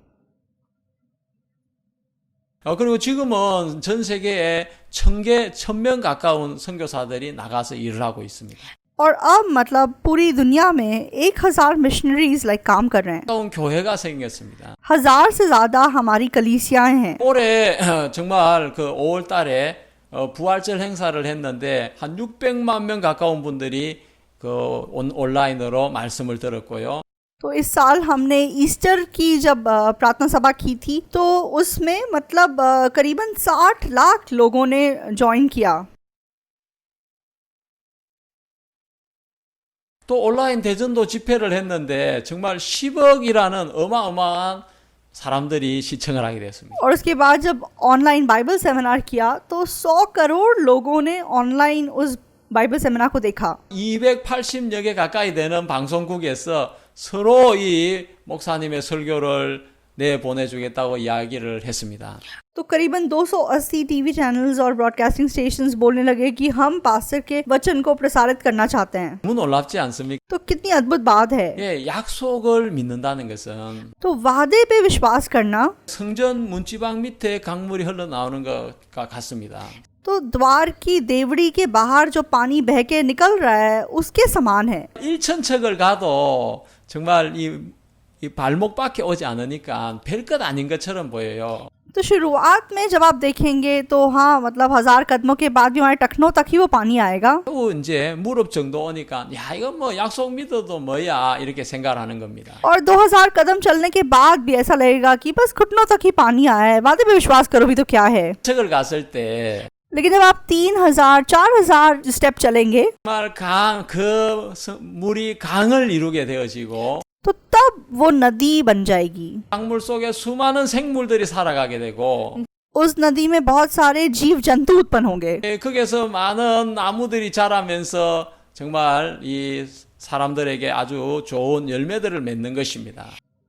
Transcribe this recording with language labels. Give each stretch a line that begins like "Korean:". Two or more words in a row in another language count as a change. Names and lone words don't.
Korean: 그리고 지금은 전 세계에 1000명 가까운 선교사들이 나가서 일을 하고 있습니다.
Hindi: और अब मतलब पूरी दुनिया में 1000 मिशनरीज काम कर रहे हैं।
Korean: 가까운 교회가 생겼습니다.
Hindi: 1000 से ज्यादा हमारी कलीसियाएं हैं।
Korean: 올해 정말 그 5월 달에 부활절 행사를 했는데 한 600만 명 가까운 분들이 그 온라인으로 말씀을 들었고요.
Hindi: तो इस साल हमने ईस्टर की जब प्रार्थना सभा की थी तो उसमें मतलब करीबन 60 लाख लोगों ने ज्वाइन किया।
Korean: 또 온라인 대전도 집회를 했는데 정말 10억이라는 어마어마한 사람들이 시청을 하게 됐습니다.
Hindi: और उसके बाद जब
English: online Bible seminar
Hindi: किया तो 100 करोड़ लोगों ने ऑनलाइन उस
English: Bible seminar
Hindi: को देखा।
Korean: 280여 개 가까이 되는 방송국에서 서로 이 목사님의 설교를 내보내주겠다고 이야기를 했습니다.
Hindi: तो करीबन 280
English: TV channels
Hindi: और
English: broadcasting stations
Hindi: बोलने लगे कि हम पास्टर के वचन को प्रसारित करना चाहते हैं।
Korean: 너무 놀랍지 않습니까?
Hindi: तो कितनी अद्भुत बात है।
Korean: 예, 약속을 믿는다는 것은
Hindi: तो वादे पे विश्वास करना
Korean: 성전 문지방 밑에 강물이 흘러나오는 것과 같습니다.
Hindi: तो द्वार की देवड़ी के बाहर जो पानी बह के निकल रहा है उसके समान है।
Korean: 1,000척을 가도 정말 이 발목밖에 오지 않으니까 별것 아닌 것처럼 보여요.
Hindi: तो शुरुआत में जब आप देखेंगे तो हाँ मतलब 1000 कदमों के बाद भी हमारे टखनों तक ही वो पानी आएगा।
Korean: 또 이제 무릎 정도 오니까 야 이건 뭐 약속 믿어도 뭐야 이렇게 생각을 하는 겁니다.
Hindi: और 2000 कदम चलने के बाद भी ऐसा लगेगा कि बस घुटनों तक ही पानी आया है, वादे पे विश्वास करो भी तो क्या है।
Korean: 척을 갔을 때
Hindi: लेकिन जब आप 3000 4000 स्टेप चलेंगे
Korean: 정말 그 물이 강을 이루게 되어지고
Hindi: तो तब वो नदी बन जाएगी।
Korean: 강물 속에 수많은 생물들이 살아가게 되고
Hindi: उस नदी में बहुत सारे जीव जंतु उत्पन्न होंगे।
Korean: 거기서 많은 나무들이 자라면서 정말 이 사람들에게 아주 좋은 열매들을 맺는 것입니다.